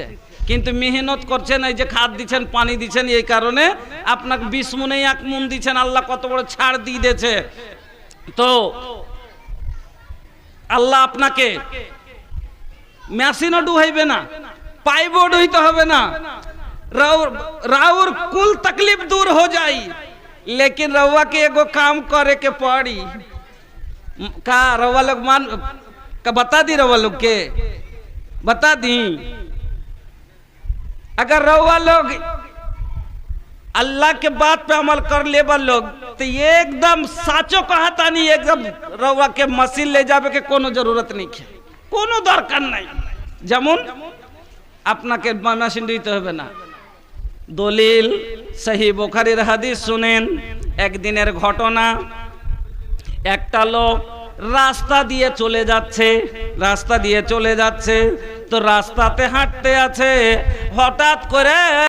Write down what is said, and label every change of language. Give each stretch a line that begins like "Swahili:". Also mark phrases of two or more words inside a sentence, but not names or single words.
Bangla: কিন্তু মেহনত করছেন, এই যে খাদ দিচ্ছেন, পানি দিচ্ছেন, এই কারণে আপনাকে 20 মনে 1 মন দিচ্ছেন। আল্লাহ কত বড় ছাড় দিয়ে দিয়েছে। তো আল্লাহ আপনাকে মেশিনও ডুহাইবে না, পাইপও ডুইতে হবে না,
Bhojpuri: राउर कुल तकलीफ दूर हो जाई। लेकिन रउआ के एगो काम करे के पड़ी का? रउआ लोग मान का बता दी, रउआ लोग के बता दी। अगर रउआ लोग अल्लाह के बात पे अमल कर ले लोग तो एकदम साचो कहता नहीं, एकदम रउआ के मशीन ले जावे के कोनो जरूरत नहीं है, कोनो दरकार नहीं।
Bangla: যেমন আপনাকে মেশিন দিতে হবে না। দলিল সহিহ বুখারীর হাদিস শুনেন। একদিনের ঘটনা, একটা লোক রাস্তা দিয়ে চলে যাচ্ছে, রাস্তা দিয়ে চলে যাচ্ছে, তো রাস্তাতে হাঁটতে আছে, হঠাৎ করে